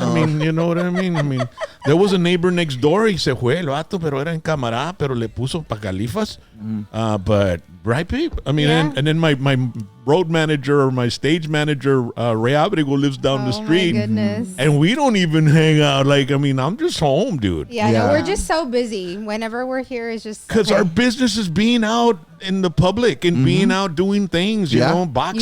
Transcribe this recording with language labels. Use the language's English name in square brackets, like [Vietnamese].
[English] I mean, you know what I mean? I mean, there was a neighbor next door. [Spanish] Y se fue el vato, pero era en camarada, pero le puso pa' califas. [English] But, right, babe? I mean, and then my road manager or my stage manager, Ray Abrigo, lives down the street. Oh, my goodness. And we don't even hang out. Like, I mean, I'm just home, dude. Yeah, no, we're just so busy. Whenever we're here, it's just Because our business is being out in the public and being out doing things, you know, boxing,